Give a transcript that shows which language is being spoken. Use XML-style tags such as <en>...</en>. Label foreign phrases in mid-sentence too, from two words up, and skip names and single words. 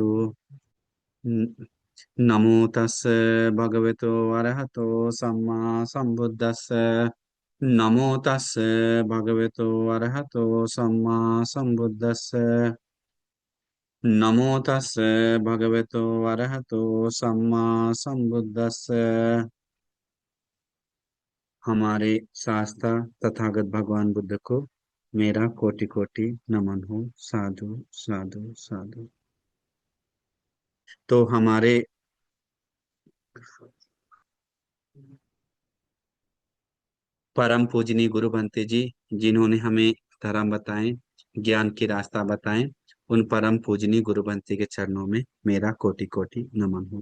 <pi>न- नमो तस् भगवतो अरहतो सम्मा सम्बुद्धस्स। नमो तस् भगवतो अरहतो सम्मा सम्बुद्धस्स। नमो तस् भगवतो अरहतो सम्मा सम्बुद्धस्स।</pi> <hi>हमारे शास्त्र तथागत भगवान बुद्ध को मेरा कोटि कोटि नमन हो।</hi> <pi>साधु साधु साधु।</pi> <hi>तो हमारे परम पूजनीय गुरु बनते जी, जिन्होंने हमें धर्म बताए, ज्ञान की रास्ता बताए, उन परम पूजनीय गुरु बनते के चरणों में मेरा कोटि कोटि नमन हो।</hi>